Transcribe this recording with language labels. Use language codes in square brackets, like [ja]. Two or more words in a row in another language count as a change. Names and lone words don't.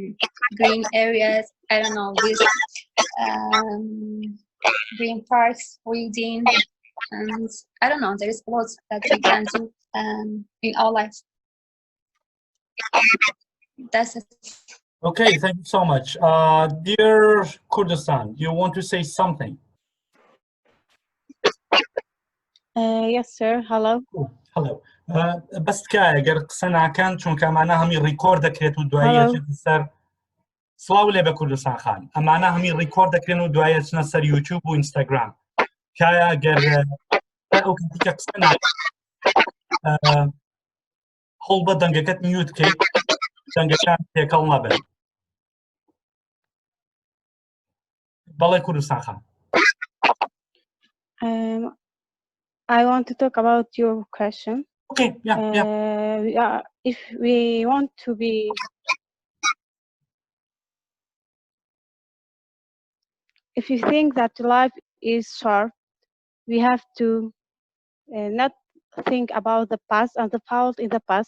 [en] Green areas, I don't know, with green parks, reading, and I don't know, there is a lot that we can do in our life. That's it. Okay, thank you so much. Dear Kurdistan, do you want to say something? Yes, sir. Hello. Hello. [ckb] بس تکایە گەر قسە ناکەن چونکە ئەمانە هەمی ڕیکۆرد دەکرێت و دوایە چێتە سەر سڵاو لێ بە کوردستان خان ئەمانە هەمی ڕیکۆرد دەکرێن و دوایە چنە سەر یوتیوب و ئینستاگرام کایە گەر ئەو کاتیکە قسە ناکەن هەوڵ بە دەنگەکەت میوت کەیت دەنگەکان تێکەڵ نەبن. بەڵێ کوردستان خان. [en] I want to talk about your question. Okay, yeah. If we want to be if you think that life is short, we have to not think about the past and the fault in the past.